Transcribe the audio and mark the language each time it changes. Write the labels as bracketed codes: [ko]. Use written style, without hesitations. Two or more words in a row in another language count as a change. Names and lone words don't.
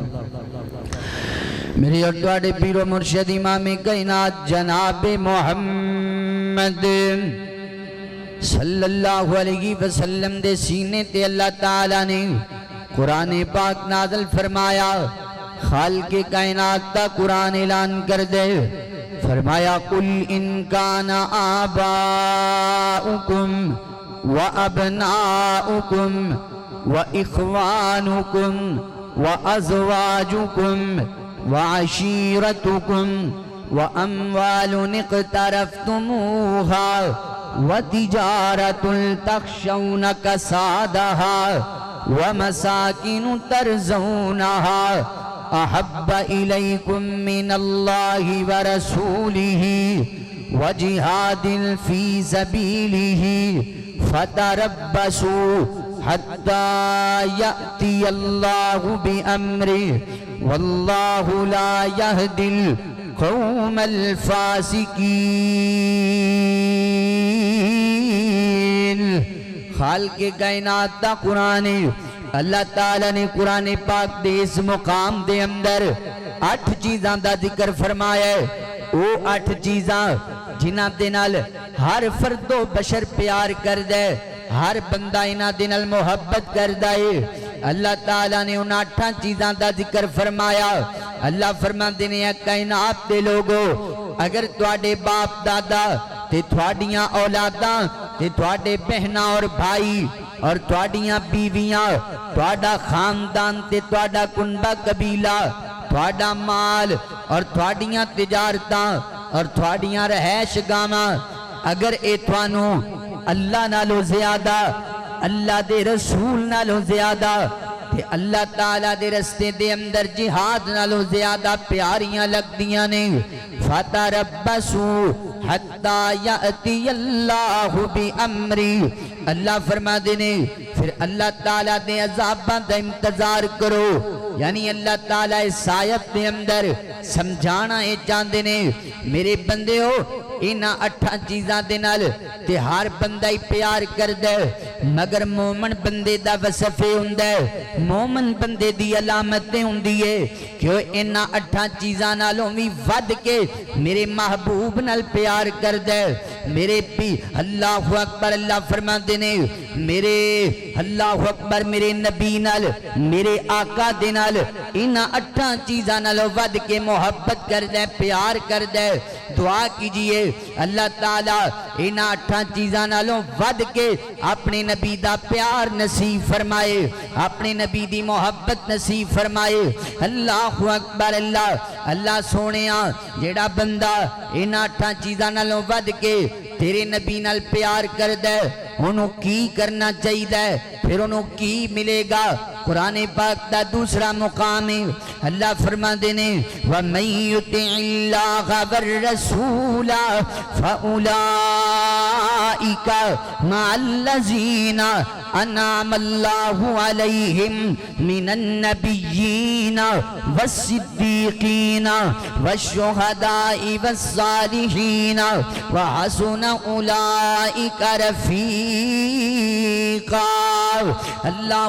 [pa] میری اور تواڈے پیر و مرشد امام کائنات جناب محمد [ar] صلی اللہ علیہ وسلم [pa] دے سینے تے اللہ تعالیٰ نے قرآن پاک نازل فرمایا. خالق کائنات تا قرآن اعلان کر دے, فرمایا [ar] قل ان کان آباؤکم و ابناؤکم و اخوانکم و ازواجکم و عشیرتکم و اموال اقترفتموها و تجارت تخشون کسادها و مساکن ترزونها احب الیکم من اللہ ورسولہ وجہاد فی سبیلہ فتربصوا حتی یأتی اللہ بامرہ واللہ لا یہدی القوم الفاسقین. [pa] خالق کائنات دا قرآن اللہ تعالیٰ نے قرآن پاک دے اس مقام دے اندر 8 چیزاں دا ذکر فرمایا ہے. وہ 8 چیزاں جنہ دے نال ہر فرد و بشر پیار کر دے, ہر بندہ انہ دے نال محبت کر دے. اللہ تعالیٰ نے ان 8 چیزاں دا ذکر فرمایا. اللہ فرماندے نے کائنات دے لوگو, اگر تواڈے باپ دادا تے تواڈیاں اولاداں تے تواڈے بہناں اور بھائی اور تواڈیاں بیویاں, تواڈا خاندان تے تواڈا کنبہ قبیلہ, تواڈا مال اور تواڈیاں تجارتاں اور تواڈیاں رہائش گاواں, اگر اے توانوں اللہ نالو زیادہ, اللہ دے رسول نالو زیادہ تے اللہ تعالیٰ دے رستے دے اندر جہاد نالو زیادہ پیاریاں لگ دیاں نے, [ar] فَتَرَبَّصُوا حَتَّى يَأْتِيَ اللَّهُ بِأَمْرِهِ. [pa] اللہ فرما دینے پھر اللہ تعالیٰ دے عذاباں دا انتظار کرو. یعنی اللہ تعالیٰ اس آیت دے اندر سمجھانا ہے چاندے نے, میرے بندے ہو انہاں 8 چیزاں دے نال تے ہر بندہ ہی پیار کردا ہے مگر مومن بندے دا وصف ہوندا ہے مومن بندے دی علامتیں ہوندی ہے کہ انہاں 8 چیزاں نالوں وی ود کے میرے محبوب نال پیار کردا ہے میرے بھی [ar] اللہ اکبر [pa] اللہ فرماندے نے میرے [ar] اللہ اکبر [pa] میرے نبی نال میرے آقا دے نال انہاں 8 چیزاں نال ود کے محبت کردا ہے پیار کردا ہے دعا کیجئے اللہ تعالیٰ انہاں 8 چیزاں نالوں ود کے اپنے نبی دا پیار نصیب فرمائے اپنے نبی دی محبت نصیب فرمائے [ar] اللہ اکبر [pa] اللہ اللہ سونےاں جیڑا بندہ انہاں 8 چیزاں نالوں ود کے تیرے نبی نال پیار کردا ہے انہوں کی کرنا چاہیے پھر انہوں کی ملے گا قرآن پاک دا دوسرا مقام ہے اللہ فرماندے نے [ar] وَمَن يُطِعِ اللَّهَ وَالرَّسُولَ فَأُولَئِكَ مَعَ الَّذِينَ أَنْعَمَ اللَّهُ عَلَيْهِمْ مِنَ النَّبِيِّينَ وَالصِّدِّيقِينَ وَالشُّهَدَاءِ وَالصَّالِحِينَ وَحَسُنَ أُولَئِكَ رَفِيقًا اللہ